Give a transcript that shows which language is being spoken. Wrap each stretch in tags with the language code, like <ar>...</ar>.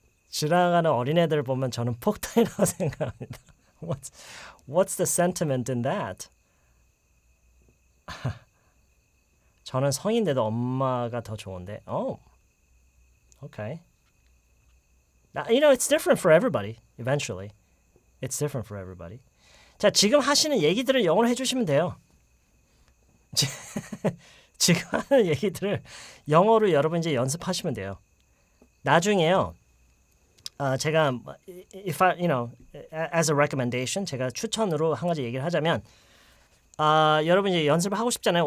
<ko>지나가는 어린애들 보면 저는 폭탄이라고 생각합니다.</ko> <en>What's the sentiment in that?</en> <ko>저는 성인인데도 엄마가 더 좋은데.</ko> <en>Oh, okay. You know, it's different for everybody. Eventually, it's different for everybody.</en> <ko>자, 지금 하시는 얘기들을 영어로 해주시면 돼요. 지금 하는 얘기들을 영어로 여러분 이제 연습하시면 돼요. 나중에요. 제가</ko> <en>if I, as a recommendation,</en> <ko>제가 추천으로 한 가지 얘기를 하자면, 여러분 이제 연습을 하고 싶잖아요.</ko>